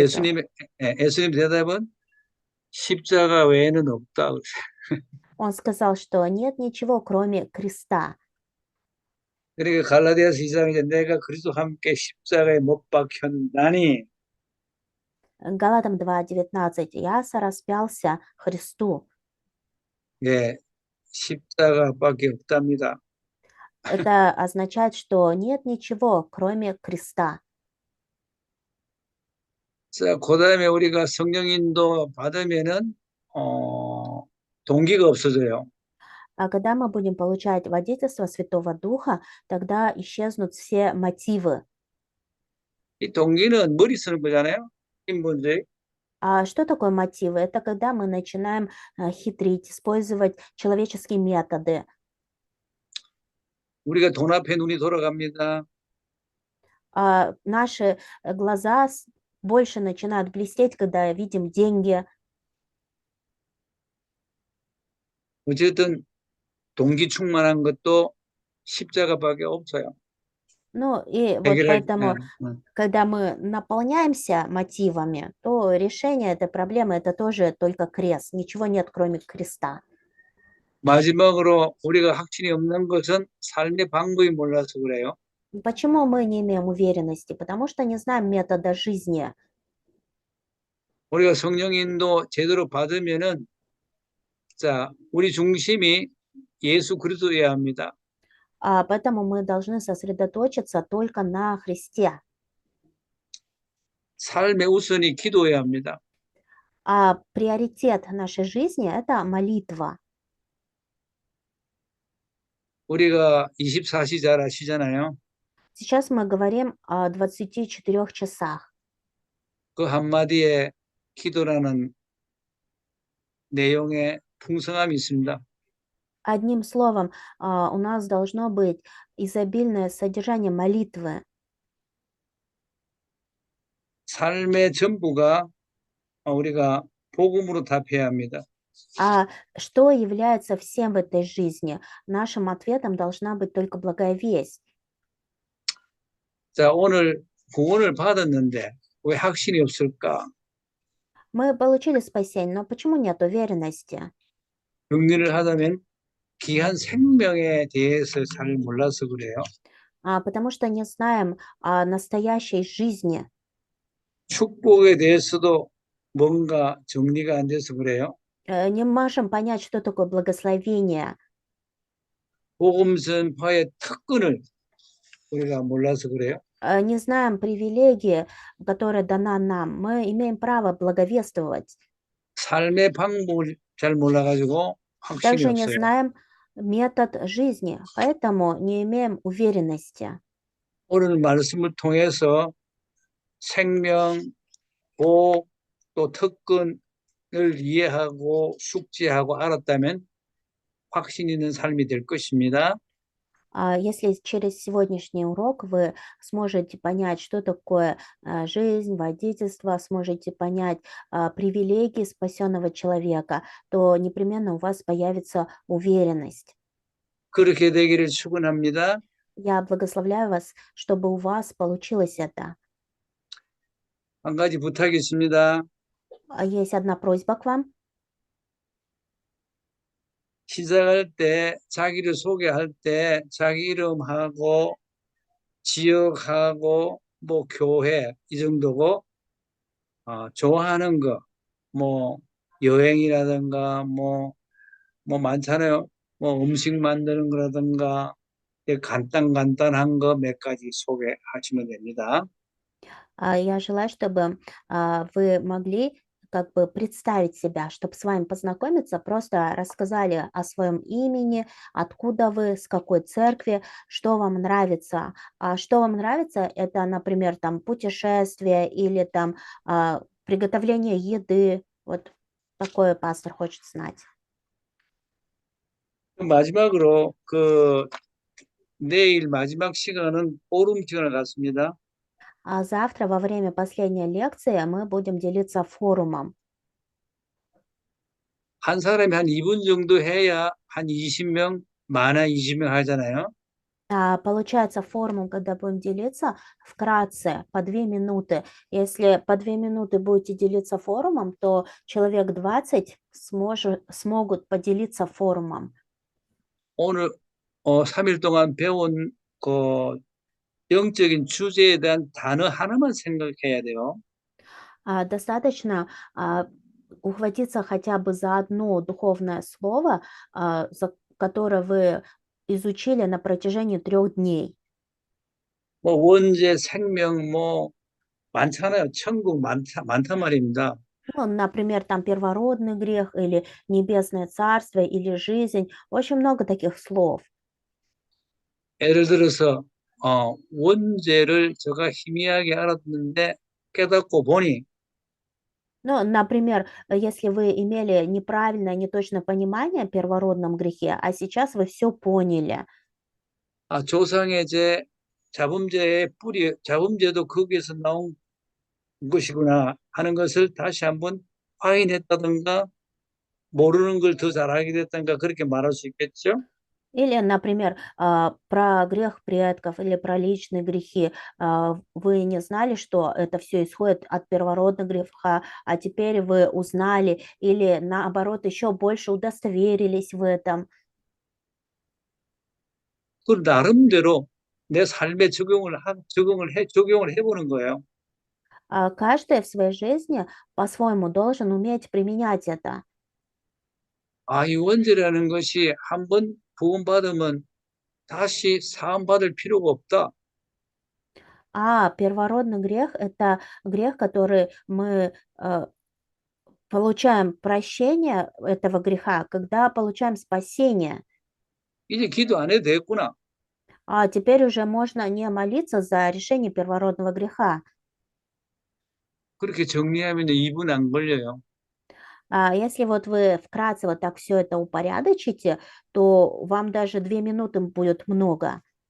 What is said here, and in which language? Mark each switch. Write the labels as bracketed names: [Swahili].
[Korean] 예수님의 대답은 십자가 외에는 없다. [Russian] он сказал, что нет ничего, кроме креста. [Korean] 그러니까 갈라디아서 2장 이제 내가 그리스도와 함께 십자가에 못 박혔나니 [Russian] Галатам 2:19. Я сораспялся Христу. [Korean] 예, 십자가밖에 없답니다. [Russian] Это означает, что нет ничего, кроме креста. [Korean] 자, 그다음에 우리가 성령 인도 받으면은 동기가 없어져요. [Russian] А когда мы будем получать водительство Святого Духа, тогда исчезнут все мотивы. [Korean] 이 동기는 머리 쓰는 거잖아요. 인본주의. [Russian] А что такое мотивы? Это когда мы начинаем хитрить, использовать человеческие методы. [Korean] 우리가 돈 앞에 눈이 돌아갑니다. [Russian] Наши глаза больше начинают блестеть, когда видим деньги. [Korean] 어쨌든 동기 충만한 것도 십자가밖에 없어요. [Russian] Ну и вот [Korean] 해결할 [Russian] поэтому, когда мы наполняемся мотивами, то решение этой проблемы это тоже только крест. Ничего нет, кроме креста. [Korean] 마지막으로 우리가 확신이 없는 것은 삶의 방법이 몰라서 그래요. [Russian] Почему мы не имеем уверенности? Потому что не знаем метода жизни. [Korean] 우리가 성령 인도 제대로 받으면은 자, 우리 중심이 예수 그리스도여야 합니다. [Russian] Поэтому мы должны сосредоточиться только на Христе. [Korean] 삶의 우선이 기도여야 합니다. [Russian] А приоритет нашей жизни это молитва. [Korean] 우리가 24시 잘 아시잖아요. [Russian] Сейчас мы говорим о 24 часах. [Korean] 그 한마디에 기도라는 내용에 풍성함이 있습니다. [Russian] Одним словом, у нас должно быть изобильное содержание молитвы. [Korean] 삶의 전부가 우리가 복음으로 답해야 합니다. [Russian] А что является всем в этой жизни? Нашим ответом должна быть только благая весть. [Korean] 자, 오늘 구원을 받았는데 왜 확신이 없을까? [Russian] Мы получили спасение, но почему нет уверенности? [Korean] 정리를 하자면 귀한 생명에 대해서 잘 몰라서 그래요. [Russian] Потому что не знаем о настоящей жизни. [Korean] 축복에 대해서도 뭔가 정리가 안 돼서 그래요. [Russian] Не можем понять, что такое благословение. [Korean] 복음 전파의 특권을 우리가 몰라서 그래요. [Russian] Не знаем привилегии, которая дана нам. Мы имеем право благовествовать. [Korean] 삶의 방법을 잘 몰라가지고 확신이 [Russian] Также не [Korean] 없어요. [Russian] знаем метод жизни, поэтому не имеем уверенности. [Korean] 오늘 말씀을 통해서 생명, 복, 또 특권을 이해하고 숙지하고 알았다면 확신 있는 삶이 될 것입니다. [Russian] Если через сегодняшний урок вы сможете понять, что такое жизнь, водительство, сможете понять привилегии спасенного человека, то непременно у вас появится уверенность. [Korean] 그렇게 되기를 축원합니다. [Russian] Я благословляю вас, чтобы у вас получилось это. [Korean] 한 가지 부탁이 있습니다. [Russian] Есть одна просьба к вам. [Korean] 시작할 때 자기를 소개할 때 자기 이름하고 지역하고 뭐 교회 이 정도고 좋아하는 거 뭐 여행이라든가 뭐 많잖아요. 뭐 음식 만드는 거라든가 간단한 거 몇 가지 소개하시면 됩니다. [Russian] Я желаю, чтобы вы могли как бы представить себя, чтобы с вами познакомиться, просто рассказали о своем имени, откуда вы, с какой церкви, что вам нравится. Что вам нравится, это, например, там путешествие или там приготовление еды. Вот такое пастор хочет знать. [Korean] 마지막으로 내일 마지막 시간은 포럼 시간을 갖습니다. [Russian] Завтра во время последней лекции мы будем делиться форумом. [Korean] 한 사람이 한 2분 정도 해야 한 20명, 많아 20명 하잖아요. [Russian] Получается форумом, когда будем делиться, вкратце, по 2 минуты. Если по 2 минуты будете делиться форумом, то человек 20 смогут поделиться форумом. [Korean] 오늘 3일 동안 배운 그 영적인 주제에 대한 단어 하나만 생각해야 돼요. [Russian] Достаточно ухватиться хотя бы за одно духовное слово, которое вы изучили на протяжении 3 дней. [Korean] 뭐 원죄, 생명, 뭐 많잖아요. 천국 많단 말입니다. [Russian] Ну, например, там первородный грех или небесное царство или жизнь. Очень много таких слов. [Korean] 예를 들어서 원죄를 제가 희미하게 알았는데 깨닫고 보니 [Russian] Ну, например, если вы имели неправильное, неточное понимание о первородном грехе, а сейчас вы все поняли. [Korean] 조상의 죄, 자범죄의 뿌리, 자범죄도 거기에서 나온 것이구나 하는 것을 다시 한번 확인했다든가 모르는 걸 더 잘 알게 됐다든가 그렇게 말할 수 있겠죠? [Russian] Или, например, про грех предков или про личные грехи. Вы не знали, что это все исходит от первородного греха, а теперь вы узнали или, наоборот, еще больше удостоверились в этом. [Korean] 그 나름대로 내 삶에 적용을 해보는 거예요. [Russian] Каждый в своей жизни по-своему должен уметь применять это. [Korean] 이 원죄라는 것이 한번 구원받으면 다시 사함받을 필요가 없다. [Russian] Первородный грех– это грех, который мы получаем прощение этого греха, когда получаем спасение. [Korean] 이제 기도 안 해도 되겠구나. [Russian] Теперь уже можно не молиться за решение первородного греха. [Korean] 그렇게 정리하면 2분 안 걸려요. [Russian] Если вот вы вкратце вот так все это упорядочите, то вам даже 2 минуты будет много.